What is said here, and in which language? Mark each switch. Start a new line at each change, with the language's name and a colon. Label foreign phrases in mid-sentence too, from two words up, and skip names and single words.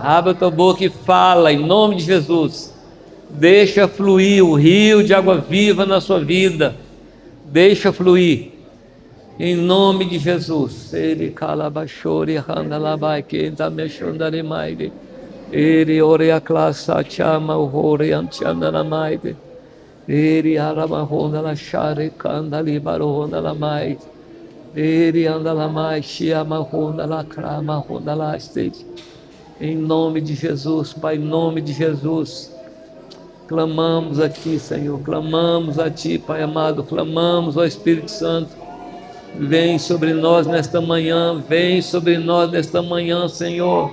Portuguese: Abra a tua boca e fala, em nome de Jesus. Deixa fluir o rio de água viva na sua vida. Deixa fluir. Em nome de Jesus. Ele calabachore handalabai que tá mexondare maide. Ele ore a classe chama o ore antiandana maide. Ele arabahonda la share candali baronda la maide. Ele anda lá mais chiama honda la crama honda la stage. Em nome de Jesus, Pai, em nome de Jesus. Clamamos a Ti, Senhor, clamamos a Ti, Pai amado, clamamos ao Espírito Santo. Vem sobre nós nesta manhã, vem sobre nós nesta manhã, Senhor.